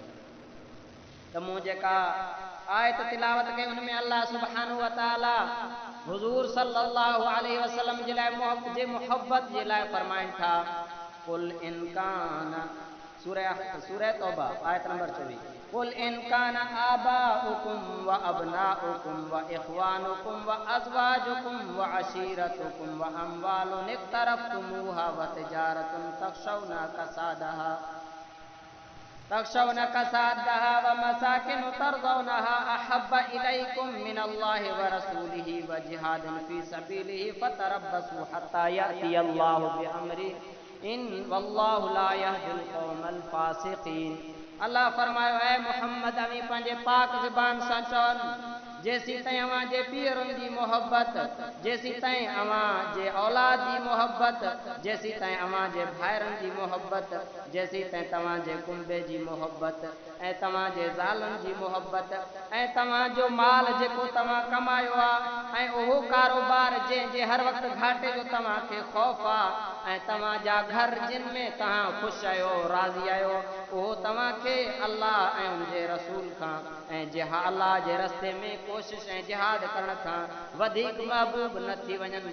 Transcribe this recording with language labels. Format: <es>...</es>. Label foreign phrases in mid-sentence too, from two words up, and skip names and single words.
<sd>त मूं जेका आयत तिलावत कई हुन में अल्लाह</sd> <ar>سبحانه وتعالى</ar> <sd>हुजूर</sd> <ar>صلى الله عليه وسلم</ar> <sd>जे लाइ मोहब्बत जे लाइ फरमाइनि था,</sd> <ar>قل إن كان</ar> <sd>सूरह तौबा आयत नंबर 24,</sd> <ar>قل إن كان آباؤكم وأبناؤكم وإخوانكم وأزواجكم وعشيرتكم وأموال اقترفتموها وتجارة تخشون كسادها ومساكن ترضونها أحب إليكم من الله ورسوله وجهاد في سبيله فتربصوا حتى يأتي الله بأمره إن والله لا يهدي القوم الفاسقين.</ar> <sd>अल्लाह फरमायो, ऐ मुहम्मद अवी पंहिंजे पाक ज़बान सां चवनि, जेसीं ताईं अव्हां जे पीरनि जी मोहब्बत, जेसीं ताईं अव्हां जे औलाद जी मोहब्बत, जेसीं ताईं अव्हां जे भाइरनि जी मोहब्बत, जेसीं ताईं तव्हां जे कुंबे जी मोहब्बत ऐं तव्हां जे ज़ालनि जी मोहब्बत ऐं तव्हां जो माल जेको तव्हां कमायो आहे ऐं उहो कारोबार जंहिंजे हर वक़्तु घाटे जो तव्हां खे ख़ौफ़ आहे ऐं तव्हां जा घर जिन में तव्हां ख़ुशि आहियो राज़ी आहियो उहो तव्हां खे अल्लाह ऐं उनजे रसूल खां ऐं अल्लाह जे रस्ते में कोशिश ऐं जिहाद करण खां वधीक महबूब न थी वञनि।</sd>